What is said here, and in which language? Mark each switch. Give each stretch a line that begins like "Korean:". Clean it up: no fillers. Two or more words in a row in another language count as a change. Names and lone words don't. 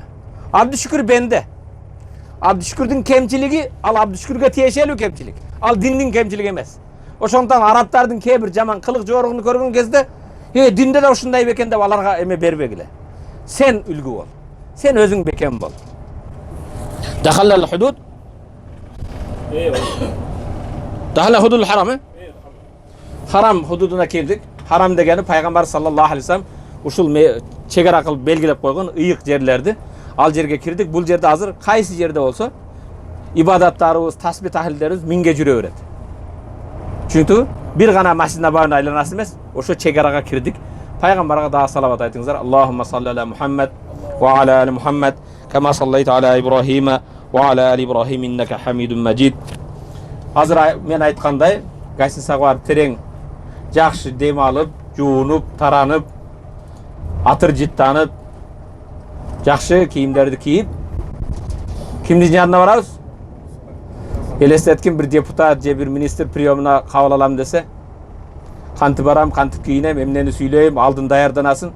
Kyrgyz: Абдушүкүр бенде. Абдушүкүрдүн кемчилиги, ал Абдушүкүргө тиешелүү кемчилик. Ал диндин кемчилиги эмес. Ошондон арабтардын кээ бир жаман кылык жоругун көргөн кезде, динде да ушундай бекен деп аларга эме бербегиле. Сен үлгү бол. Сен өзүң бекен бол.
Arabic: دخلنا الحدود. دخلنا الحدود حرام.
Kyrgyz: Харам худудуна келдик. Харам дегени пайгамбар
Arabic: صلى الله عليه وسلم
Kyrgyz: ушул чегара кылып белгилеп койгон ыйык жерлерди. Ал жерге кирдик. Бул жерде азыр кайсы жерде болсо ибадаттарыбыз, тасбih тахлилдерибиз минге жүрө берет. Чүнтү бир гана Масжид Набавини айланасы эмес, ошо чегарага кирдик. Пайгамбарга да салават айтыңыздар.
Arabic: اللهم صل على محمد وعلى آل محمد، كما صليت على إبراهيم وعلى آل إبراهيم إنك حميد مجيد.
Kyrgyz: Азыр мен айткандай, гостиницага барып терең жакшы дем алып, жуунуп, таранып, атыр жыттанып, жакшы кийимдерди кийип, кимдин жанына барабыз? Элестеткин бир депутат же бир министр приемуна кабыл алам десе, кантип барам, кантип кийинем, эмнени сүйлөйм, алдын даярданасын.